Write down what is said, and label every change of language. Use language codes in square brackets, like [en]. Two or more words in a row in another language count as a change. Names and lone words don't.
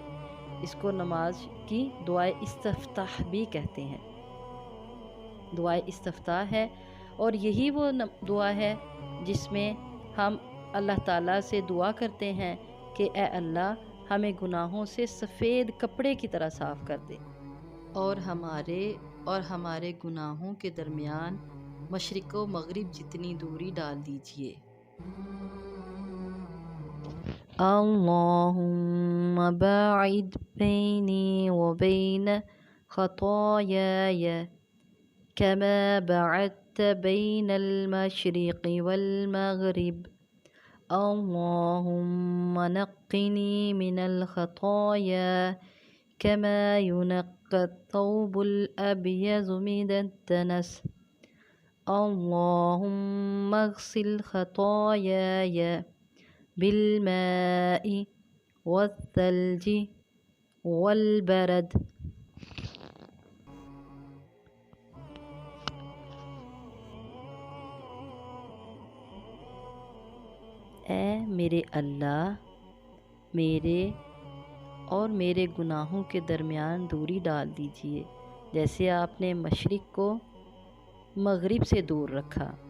[ur] اس کو نماز کی دعائے استفتاح بھی کہتے ہیں، دعائے استفتاح ہے، اور یہی وہ دعا ہے جس میں ہم اللہ تعالیٰ سے دعا کرتے ہیں کہ اے اللہ ہمیں گناہوں سے سفید کپڑے کی طرح صاف کر دے، اور ہمارے گناہوں کے درمیان مشرق و مغرب جتنی دوری ڈال دیجئے۔ [ar] اللہم باعد بینی و بین خطایای کما بعدت بین المشرق والمغرب، اللہم نقنی من الخطایا کما ينقى الثوب الأبيض من الدنس، اللهم اغسل خطاياي بالماء والثلج والبرد۔ [ur] اے میرے اللہ، میرے اور میرے گناہوں کے درمیان دوری ڈال دیجئے، جیسے آپ نے مشرق کو مغرب سے دور رکھا۔